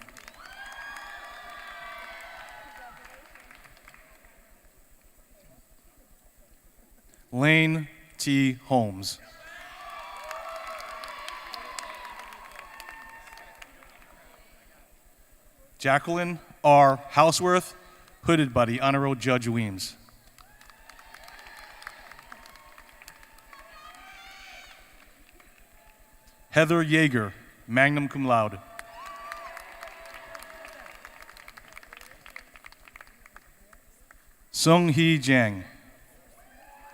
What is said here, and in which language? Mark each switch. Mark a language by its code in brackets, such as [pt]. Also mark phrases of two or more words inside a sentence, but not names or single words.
[en] Lane T. Holmes. Jacqueline R. Houseworth, hooded by the Honorable Judge Weems. Heather Yeager, [la] magna cum laude. [en] Sung Hee Jang.